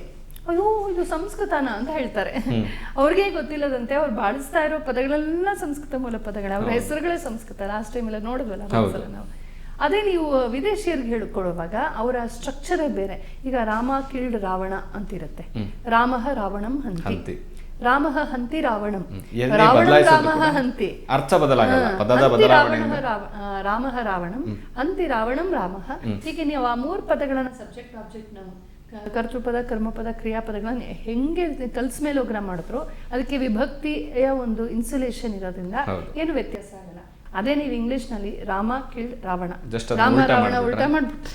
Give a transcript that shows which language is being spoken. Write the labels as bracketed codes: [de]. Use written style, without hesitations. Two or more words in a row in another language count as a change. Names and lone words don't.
[kn] ಅಯ್ಯೋ ಇದು ಸಂಸ್ಕೃತನ ಅಂತ ಹೇಳ್ತಾರೆ. ಅವ್ರಿಗೆ ಗೊತ್ತಿಲ್ಲದಂತೆ ಅವ್ರು ಬಾಳಿಸ್ತಾ ಇರೋ ಪದಗಳೆಲ್ಲ ಸಂಸ್ಕೃತ ಮೂಲ ಪದಗಳು, ಅವ್ರ ಹೆಸರುಗಳೇ ಸಂಸ್ಕೃತ. [en] last time [kn] ಎಲ್ಲ ನೋಡಿದ್ವಲ್ಲ ನಾವು. ಅದೇ ನೀವು ವಿದೇಶಿಯರಿಗೆ ಹೇಳ್ಕೊಡುವಾಗ ಅವರ ಸ್ಟ್ರಕ್ಚರೇ ಬೇರೆ. ಈಗ ರಾಮ ಕಿಲ್ಡ್ ರಾವಣ ಅಂತಿರುತ್ತೆ. [sa] ರಾಮಃ ರಾವಣಂ ಹಂತಿ, ರಾಮಃ ಹಂತಿ ರಾವಣಂ, ರಾವಣಂ ರಾಮಃ ಹಂತಿ, [kn] ಅರ್ಥ ಬದಲಾಗಲ್ಲ, ಪದದ ಬದಲಾವಣೆ. [sa] ರಾಮಃ ರಾವಣಂ ಹಂತಿ ರಾವಣಂ ರಾಮಃ. [kn] ಹೀಗೆ ನೀವು ಆ 3 ಪದಗಳನ್ನ [en] subject object [kn] ನಾವು ಕರ್ತೃಪದ ಕರ್ಮಪದ ಕ್ರಿಯಾಪದಗಳನ್ನ ಹೆಂಗೆ ಕಲ್ಸ್ಮೇಲೋಗ್ರಾಮ್ ಮಾಡಿದ್ರು ಅದಕ್ಕೆ ವಿಭಕ್ತಿಯ ಒಂದು ಇನ್ಸುಲೇಷನ್ ಇರೋದ್ರಿಂದ ಏನು ವ್ಯತ್ಯಾಸ ಆಗಲ್ಲ. ಅದೇ ನೀವು ಇಂಗ್ಲಿಷ್ ನಲ್ಲಿ ರಾಮ ಕಿಲ್ಡ್ ರಾವಣ, ರಾಮ ರಾವಣ ಉಲ್ಟಾ ಮಾಡ್ಬಿಟ್ಟು